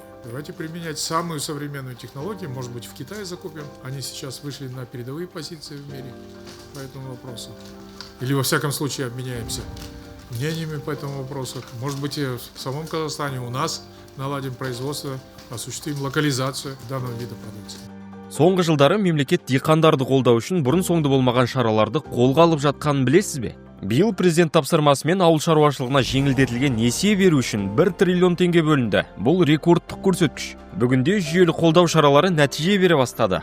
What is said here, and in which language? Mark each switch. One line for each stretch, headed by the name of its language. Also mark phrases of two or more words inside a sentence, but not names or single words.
Russian: Давайте применять самую современную технологию. Может быть, в Китае закупим. Они сейчас вышли на передовые позиции в мире по этому вопросу. Или, во всяком случае, обменяемся мнениями по этому вопросу. Может быть, и в самом Казахстане у нас наладим производство, осуществим локализацию данного вида продукции.
Kazakh: Соңғы жылдары мемлекет диқандарды қолдау үшін бұрын-соңды болмаған шараларды қолға алып жатқанын білесіз бе? Биыл президент тапсырмасымен ауыл шаруашылығына жеңілдетілген несие беру үшін 1 триллион теңге бөлінді. Бұл рекордтық көрсеткіш. Бүгінде жүйелі қолдау шаралары нәтиже бере бастады.